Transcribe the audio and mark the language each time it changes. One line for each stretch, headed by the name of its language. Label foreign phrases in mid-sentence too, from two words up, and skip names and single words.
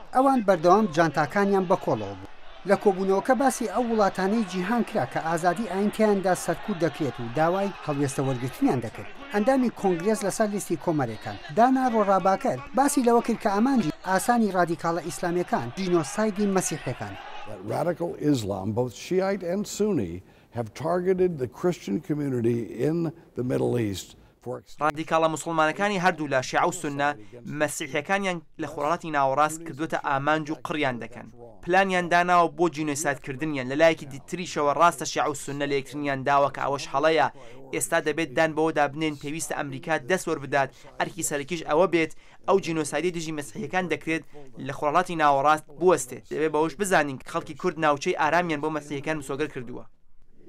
Central Kurdish: ئەوان بەردەوام جانتاکانیان بەکۆڵەوە بوو. لە کۆبوونەوەکە باسی ئەو وڵاتانەی جیهان کرا کە ئازادی ئاینتیاندا سەرکوت دەکرێت و داوای هەڵوێستە وەرگرتنیان دەکرد. ئەندامی کۆنگرێس لەسەر لیستی کۆمەرەکان دانا ڕۆڕاباکەر باسی لەوە کرد کە ئامانجی ئاسانی ڕادیکاڵە ئیسلامیەکان جینۆسایدی مەسیحیەکان.
English: Radical Islam, both Shiite and Sunni, have targeted the Christian community in the Middle East.
Central Kurdish: ڕادیکاڵە موسڵمانەکانی هەردوو لە شیع و سونە مەسیحیەکانیان لە خۆڵاتی ناوەڕاست کردوتە ئامانج و قڕیان دەکەن. پلانیان داناوە بۆ جینۆسایدکردنیان لەلایەکی دیتریشەوە ڕاستە شیع و سونە لە یەکترنیان داوە کە ئەوەش هەڵەیە ئێستا دەبێت دان بەوەدا بنێن پێویستە ئەمریکا دەست وەربدات ئەرکی سەرەکیش ئەوە بێت ئەو جینۆسایدی دژی مەسیحیەکان دەکرێت لە خۆڵاتی ناوەڕاست بوەستێت دەبێت بەوەش بزانین کە خەڵکی کورد ناوچەی ئارامیان بۆ مەسیحیەکان مسۆگەر کردووە.